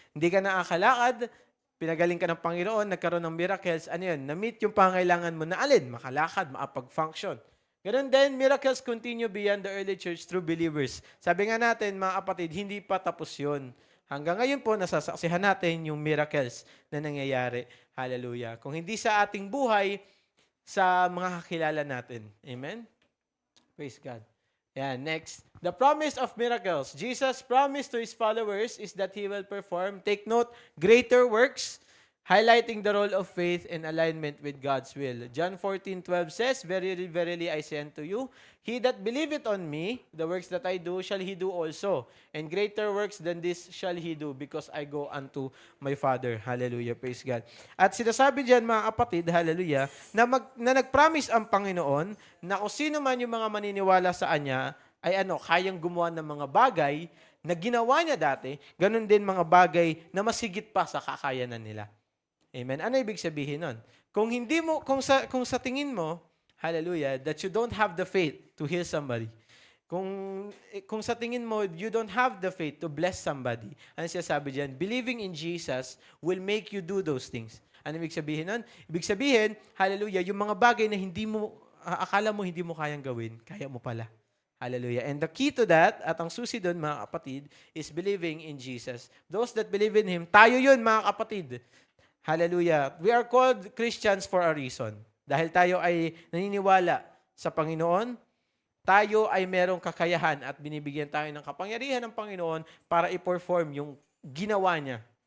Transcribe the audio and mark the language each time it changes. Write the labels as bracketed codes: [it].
[tl] Hindi ka nakakalakad, pinagaling ka ng Panginoon, nagkaroon ng miracles, ano yun? Na-meet yung pangailangan mo na alin? Makalakad, makapag-function. [en] Ganun din, miracles continue beyond the early church through believers. [tl] Sabi nga natin, mga kapatid, hindi pa tapos yun. Hanggang ngayon po, nasasaksihan natin yung miracles na nangyayari. Hallelujah. Kung hindi sa ating buhay, sa mga kakilala natin. [en] Amen? Praise God. Yeah, next. The promise of miracles. Jesus' promise to His followers is that He will perform, take note, greater works, highlighting the role of faith in alignment with God's will. John 14:12 says, Verily, verily, I say unto you, he that believeth on me, the works that I do, shall he do also. And greater works than this shall he do, because I go unto my Father. Hallelujah, praise God. [tl] At sinasabi diyan, mga kapatid, hallelujah, na nag-promise ang Panginoon na kung sino man yung mga maniniwala sa Kanya, ay kayang gumawa ng mga bagay na ginawa niya dati, ganun din mga bagay na masigit pa sa kakayanan nila. Amen. Ano ibig sabihin nun? Kung hindi mo kung sa tingin mo, [en] hallelujah, that you don't have the faith to heal somebody. [tl] Kung sa tingin mo [en] you don't have the faith to bless somebody. [tl] Ano siya sabi diyan? [en] Believing in Jesus will make you do those things. [tl] Ano ibig sabihin nun? Ibig sabihin, hallelujah, yung mga bagay na akala mo hindi mo kayang gawin, kaya mo pala. Hallelujah. [en] And the key to that, [tl] at ang susi doon, mga kapatid, [en] is believing in Jesus. Those that believe in Him, [tl] tayo yun, mga kapatid. [en] Hallelujah. We are called Christians for a reason. [tl] Dahil tayo ay naniniwala sa Panginoon, tayo ay merong kakayahan at binibigyan tayo ng kapangyarihan ng Panginoon para i-perform yung ginawa niya.